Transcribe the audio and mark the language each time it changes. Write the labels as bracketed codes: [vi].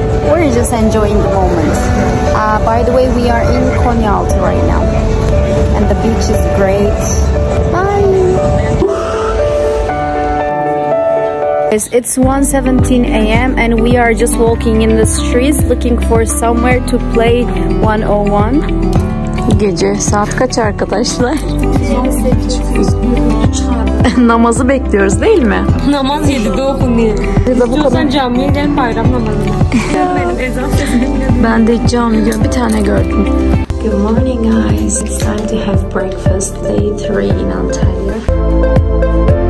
[en] We're just enjoying the moment. By the way, we are in Konyaaltı right now. And the beach is great. Bye. It's 1:17 a.m. and we are just walking in the streets looking for somewhere to play 101. [tr] Gece saat kaç arkadaşlar? Namazı bekliyoruz değil mi? Namaz 7'de okunuyor. İstiyorsan camiye gel bayram namazına. Benim ezan sesini Ben de hiç cami bir tane gördüm. [en] Good morning guys. It's time to have breakfast. Day 3 in Antalya.